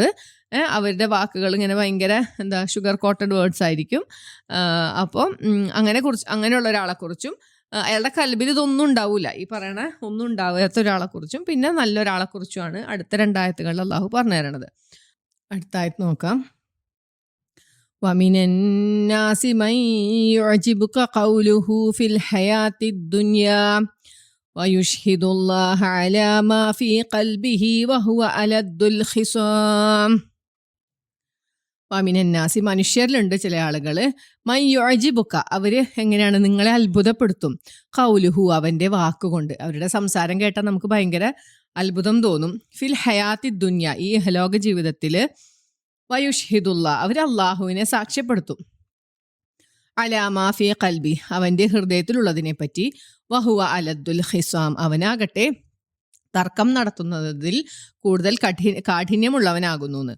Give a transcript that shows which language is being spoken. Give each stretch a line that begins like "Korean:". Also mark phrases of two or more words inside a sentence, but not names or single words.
Malayalam: അവരുടെ വാക്കുകൾ ഇങ്ങനെ ഭയങ്കര
English: sugar coated words
Malayalam: ആയിരിക്കും. അപ്പോൾ അങ്ങനെയുള്ള ഒരാളെക്കുറിച്ചും അയാളുടെ കൽബിൽ ഇതൊന്നും ഉണ്ടാവില്ല, ഈ പറയണ ഒന്നും ഉണ്ടാവാത്ത ഒരാളെക്കുറിച്ചും പിന്നെ നല്ലൊരാളെക്കുറിച്ചുമാണ് അടുത്ത 2 ആയത്തുകളിൽ അള്ളാഹു പറഞ്ഞു തരണത്. അടുത്ത ആയത്ത് നോക്കാം.
Arabic: وَمِنَ النَّاسِ مَن يُعْجِبُكَ قَوْلُهُ فِي الْحَيَاةِ الدُّنْيَا وَيُشْهِدُ اللَّهَ عَلَى مَا فِي قَلْبِهِ وَهُوَ أَلَدُّ الْخِصَامِ. وَمِنَ النَّاسِ
Malayalam: മനുഷ്യരിലുണ്ട് ചില ആളുകൾ,
Arabic: مَن يُعْجِبُكَ
Malayalam: അവര് എങ്ങനെയാണ് നിങ്ങളെ അത്ഭുതപ്പെടുത്തും, ഖൗലുഹു അവന്റെ വാക്കുകൊണ്ട്. അവരുടെ സംസാരം കേട്ടാൽ നമുക്ക് ഭയങ്കര അത്ഭുതം തോന്നും.
Arabic: فِي الْحَيَاةِ الدُّنْيَا
Malayalam: ഈ ലോക ജീവിതത്തില്,
Arabic: وَيُشْهِدُ اللَّهَ
Malayalam: അവർ അള്ളാഹുവിനെ സാക്ഷ്യപ്പെടുത്തും,
Arabic: عَلَى مَا فِي قَلْبِ
Malayalam: അവന്റെ ഹൃദയത്തിലുള്ളതിനെ പറ്റി,
Arabic: وَهُوَ أَلَدُّ الْخِصَامِ
Malayalam: അവനാകട്ടെ തർക്കം നടത്തുന്നതിൽ കൂടുതൽ കാഠിന്യമുള്ളവനാകുന്നു എന്ന്.